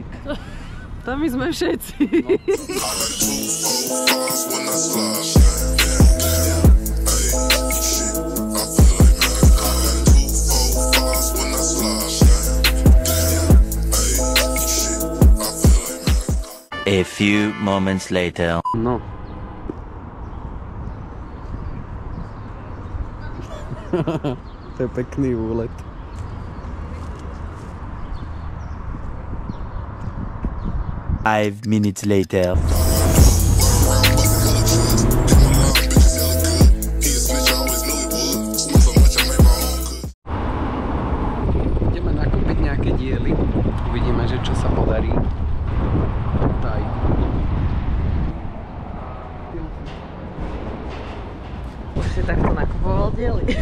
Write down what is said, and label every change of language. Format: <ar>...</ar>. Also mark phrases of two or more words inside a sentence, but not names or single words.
<sk>Tam my sme všetci.</sk> <en>A few moments later.</en> <sk>No. To je pekný úlet.</sk> <en>Five minutes later.</en> <sk>Ideme nakúpiť nejaké diely. Uvidíme, že čo sa podarí. Taj. Už si takto nakupoval diely.</sk>